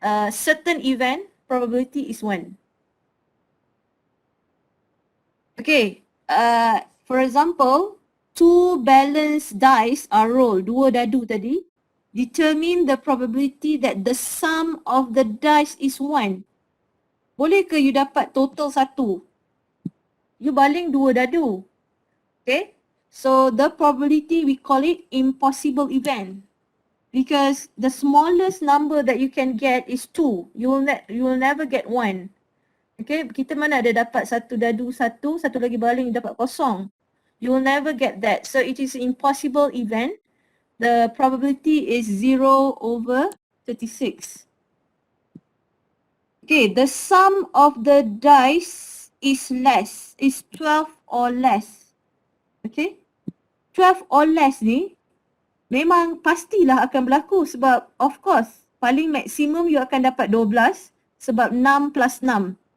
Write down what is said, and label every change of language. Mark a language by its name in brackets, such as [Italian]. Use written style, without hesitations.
[English] Certain event, probability is 1. Okay, for example, 2 balanced dice are rolled, [Malay] 2 dadu tadi. [English] Determine the probability that the sum of the dice is 1. [Malay] Boleh ke you dapat total 1? [English] You [Malay] baling 2 dadu. [English] Okay, so the probability we call it impossible event. Because the smallest number that you can get is 2. You will never get 1. [Malay] Okay, kita mana ada dapat 1 dadu 1, satu lagi baling dapat 0. [English] You will never get that. So it is impossible event. The probability is 0/36. Okay, the sum of the dice is 12 or less. [Malay] Okay, [English] 12 or less [Malay] ni memang pastilah akan berlaku sebab [English] of course [Malay] paling maksimum you akan dapat 12 sebab 6 plus 6.